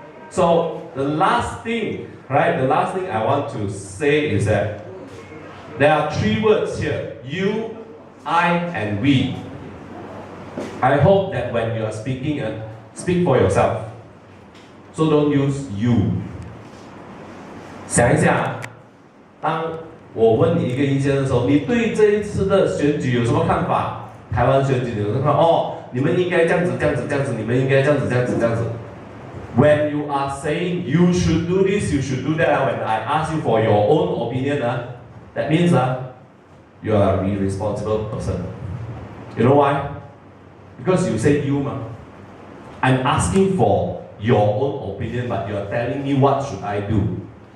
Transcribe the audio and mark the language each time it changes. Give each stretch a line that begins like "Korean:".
English: So the last thing, right, the last thing I want to say is that there are three words here: you, I, and we. I hope that when you are speaking, speak for yourself. So don't use you.
Chinese: 想一下，当我问你一个意见的时候，你对这一次的选举有什么看法？台湾选举有什么看法？哦，你们应该这样子，这样子，这样子，你们应该这样子，这样子，这样子。
English: When you are saying you should do this, you should do that, when I ask you for your own opinion, that means you are a irresponsible person. You know why? Because you say you, I'm asking for your own opinion, but you are telling me what should I do.